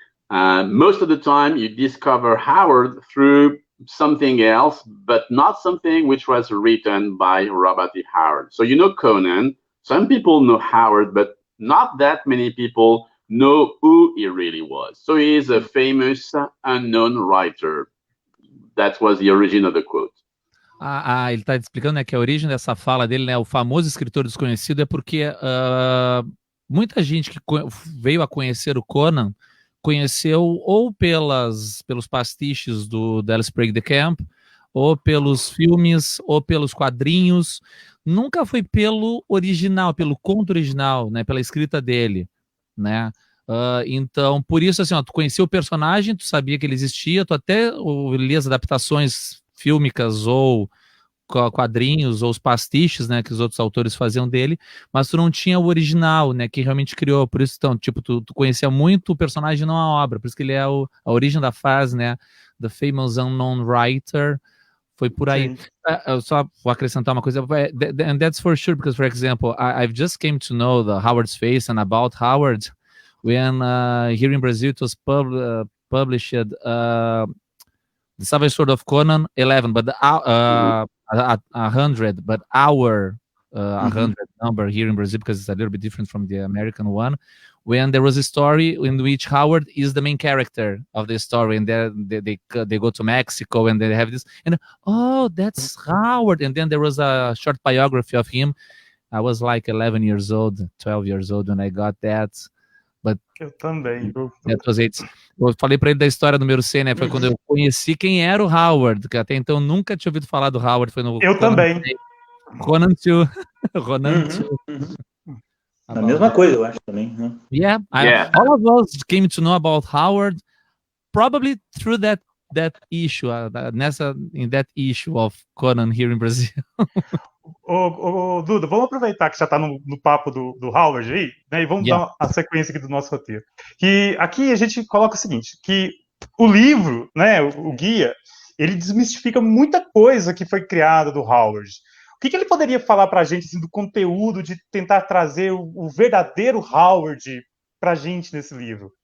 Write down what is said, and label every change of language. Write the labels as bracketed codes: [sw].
[en] Most of the time you discover Howard through something else, but not something which was written by Robert E. Howard. So Conan, some people know Howard, but not that many people know who he really was. So he is a famous unknown writer. That was the origin of the quote. [pt] Ele está explicando, né, que a origem dessa fala dele, né, o famoso escritor desconhecido, é porque muita gente que veio a conhecer o Conan conheceu ou pelos pastiches do Dallas Sprague de Camp, ou pelos filmes, ou pelos quadrinhos. Nunca foi pelo original, pelo conto original, né, pela escrita dele, né? Então, por isso, assim, ó, tu conhecia o personagem, tu sabia que ele existia, tu até lia as adaptações fílmicas ou quadrinhos ou os pastiches, né, que os outros autores faziam dele, mas tu não tinha o original, né, que realmente criou. Por isso, então, tipo, tu conhecia muito o personagem, não a obra. Por isso que ele é a origem da frase, né, [en] the famous unknown writer. [pt] Foi por aí. Eu só vou acrescentar uma coisa, [en] and that's for sure, because, for example, I've just came to know the Howard's Face and about Howard when here in Brazil it was published the Savage Sword of Conan 11, but 100, but our 100 number here in Brazil, because it's a little bit different from the American one, when there was a story in which Howard is the main character of the story, and they go to Mexico, and they have this, and oh, that's Howard. And then there was a short biography of him. I was like 11 years old, 12 years old when I got that. But [pt] eu também. Eu falei para ele da história número 100, né? Foi quando eu conheci quem era o Howard, que até então nunca tinha ouvido falar do Howard. Foi no Eu Conan também. 100. Conan 2. Conan 2. A mesma coisa, eu acho também. Né? [en] Yeah, all of us came to know about Howard probably through that issue, in that issue of Conan here in Brazil. [pt] Duda, vamos aproveitar que já está no papo do Howard aí, né, e vamos dar a sequência aqui do nosso roteiro. Que aqui a gente coloca o seguinte, que o livro, né, o guia, ele desmistifica muita coisa que foi criada do Howard. O que ele poderia falar para a gente assim, do conteúdo de tentar trazer o verdadeiro Howard para a gente nesse livro?